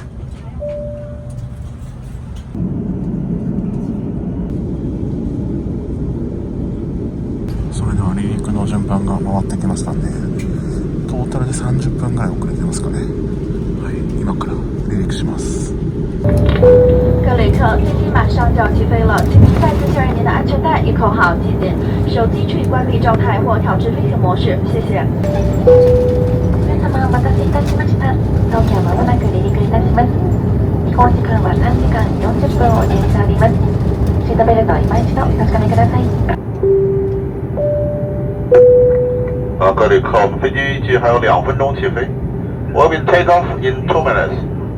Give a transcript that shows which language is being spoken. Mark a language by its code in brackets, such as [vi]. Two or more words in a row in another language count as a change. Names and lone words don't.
[ja] それでは離陸の順番が回ってきましたんで、トータルで30分ぐらい遅れてますかね。今から離陸します。 [zh] 各旅客，飞机马上就要起飞了，请您再次确认您的安全带已扣好系紧，手机处于关闭状态或调至飞行模式，谢谢。 [ja] 皆様お待たせいたしました。東京まもなく離陸いたします。飛行時間は3時間40分を予定しております。シートベルト今一度お確かめください。 [zh] 各旅客，我们飞机预计还有2分钟起飞。 [en] We will take off in 2 minutes.